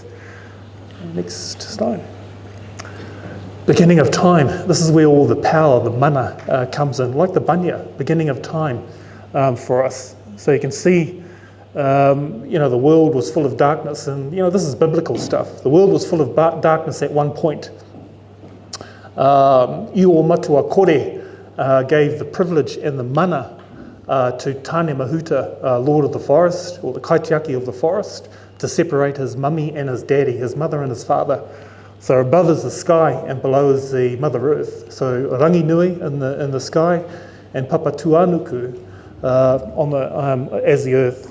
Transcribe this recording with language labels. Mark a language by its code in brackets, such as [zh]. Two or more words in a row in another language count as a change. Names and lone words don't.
[en] Next slide. Beginning of time. This is where all the power, the mana, comes in, like the Bunya, beginning of time for us. So you can see, the world was full of darkness, and this is biblical stuff. The world was full of darkness at one point. Iō matua kore gave the privilege and the mana to Tane Mahuta, Lord of the Forest, or the Kaitiaki of the Forest, to separate his mummy and his daddy, his mother and his father. So above is the sky and below is the Mother Earth. So Rangi Nui in the sky and Papa Tuanuku as the earth.